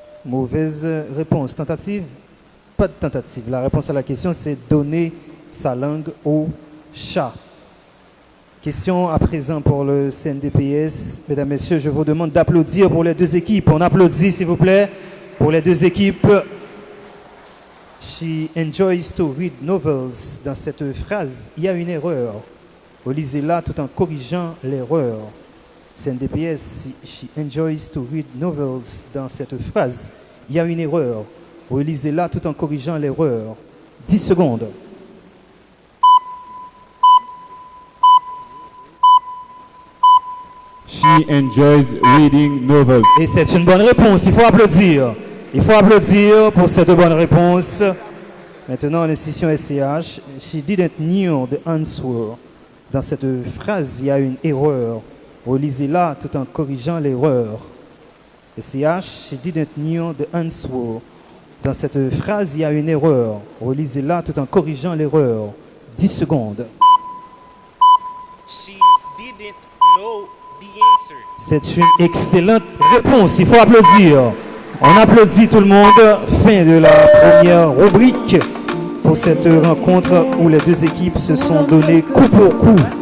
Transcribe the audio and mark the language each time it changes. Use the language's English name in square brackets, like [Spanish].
[French] mauvaise réponse. Tentative? Pas de tentative. La réponse à la question, c'est donner sa langue au chat. Question à présent pour le CNDPS. Mesdames, Messieurs, je vous demande d'applaudir pour les deux équipes. On applaudit, s'il vous plaît, pour les deux équipes. [English] She enjoys to read novels. [French] Dans cette phrase, il y a une erreur. Relisez-la tout en corrigeant l'erreur. [English] CNDPS, she enjoys to read novels. [French] Dans cette phrase, il y a une erreur. Relisez-la tout en corrigeant l'erreur. 10 secondes. [English] She enjoys reading novels. [French] Et c'est une bonne réponse. Il faut applaudir. Il faut applaudir pour cette bonne réponse. Maintenant, l'institution SCH. [English] She didn't know the answer. [French] Dans cette phrase, il y a une erreur. Relisez-la tout en corrigeant l'erreur. [English] SCH. She didn't know the answer. [French] Dans cette phrase, il y a une erreur. Relisez-la tout en corrigeant l'erreur. 10 secondes. [English] She didn't know the answer. [French] C'est une excellente réponse. Il faut applaudir. On applaudit tout le monde. Fin de la première rubrique pour cette rencontre où les deux équipes se sont données coup pour coup.